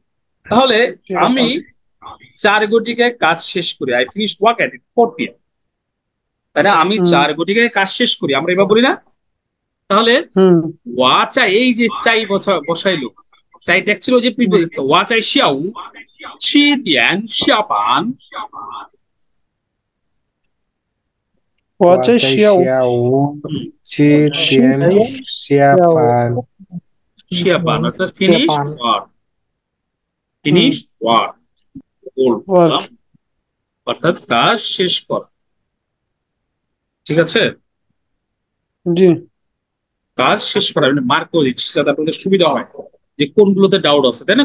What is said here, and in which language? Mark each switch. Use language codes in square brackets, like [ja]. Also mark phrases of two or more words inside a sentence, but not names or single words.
[bn] তাহলে আমি 4 ঘটিকায় কাজ শেষ করি, [en] I finish work at 4 PM, [bn] তাই না? আমি 4 ঘটিকায় কাজ শেষ করি, আমরা এবার বলি না? তাহলে [zh] 我在, [bn] এই যে চাই বসাইলো, চাইটা অ্যাকচুয়ালি ওই যে প্রিপোজিশন [zh] 我在下午七点下班, 我在在下午下午7点下班， [bn] শিয়াপান অর্থাৎ [en] finish work, finish work [bn] বললাম, অর্থাৎ কাজ শেষ করা। ঠিক আছে, জি কাজ শেষ করা মানে মার্ক করে দিচ্ছি যাতে আপনাদের সুবিধা হয় যে কোনগুলোতে ডাউট আছে, তাই না?